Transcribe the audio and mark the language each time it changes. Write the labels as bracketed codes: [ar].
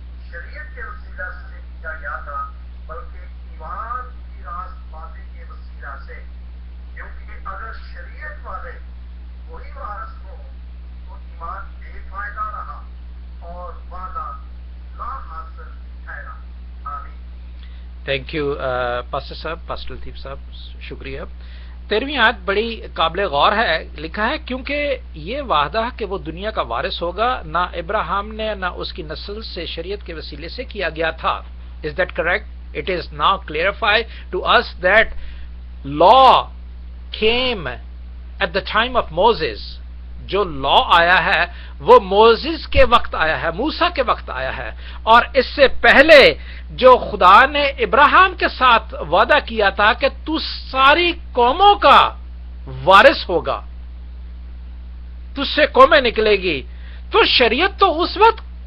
[ur] شریعت کے وسیلہ سے کیا گیا تھا بلکہ ایمان کی راست بازی کے وسیلہ سے، کیونکہ اگر شریعت والے وہی وارث ہوں تو ایمان بے فائدہ رہا اور وعدہ لا حاصل ٹھہرا۔ آمین۔ تھینک یو پاسٹر صاحب، پاسٹر لطیف صاحب، شکریہ۔ 13ویں آیت بڑی قابل غور ہے، لکھا ہے کیونکہ یہ وعدہ کہ وہ دنیا کا وارث ہوگا نہ ابراہیم نے نہ اس کی نسل سے شریعت کے وسیلے سے کیا گیا تھا۔ [en] Is that correct? It is now clarified to us that law came at the time of Moses. [ur] جو لا آیا ہے وہ موسیٰ کے وقت آیا ہے، موسیٰ کے وقت آیا ہے، اور اس سے پہلے جو خدا نے ابراہیم کے ساتھ وعدہ کیا تھا کہ تو ساری قوموں کا وارث ہوگا، تجھ سے قومیں نکلے گی، تو شریعت تو اس وقت